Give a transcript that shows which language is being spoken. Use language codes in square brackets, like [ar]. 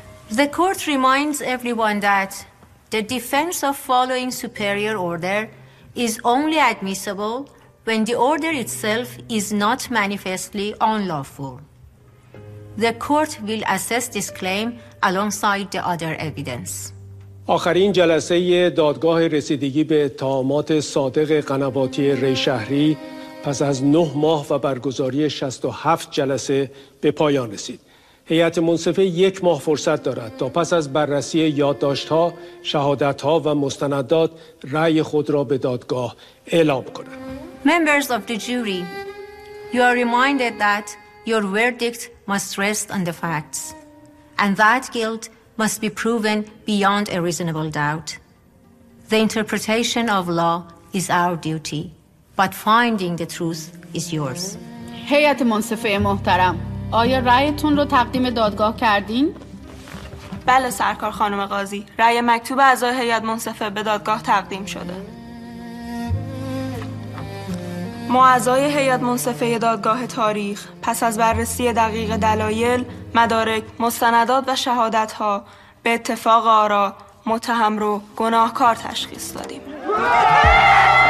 [en] The court reminds everyone that the defense of following superior order is only admissible when the order itself is not manifestly unlawful. The court will assess this claim alongside the other evidence. [fa] آخرین جلسه دادگاه رسیدگی به اتهامات صادق قنواتی ری‌شهری پس از 9 ماه و برگزاری 67 جلسه به پایان رسید. هیئت منصفه یک ماه فرصت دارد تا پس از بررسی یادداشت‌ها، شهادت‌ها و مستندات رأی خود را به دادگاه اعلام کند. [en] Members of the jury, you are reminded that your verdict must rest on the facts and that guilt must be proven beyond a reasonable doubt. The interpretation of law is our duty, but finding the truth is yours. [fa] هیئت منصفه محترم، آیا رأیتون رو تقدیم دادگاه کردین؟ بله سرکار خانم قاضی، رأی مکتوب اعضای هیئت منصفه به دادگاه تقدیم شده. ما اعضای هیئت منصفه دادگاه تاریخ پس از بررسی دقیق دلایل، مدارک، مستندات و شهادت‌ها به اتفاق آرا متهم رو گناهکار تشخیص دادیم.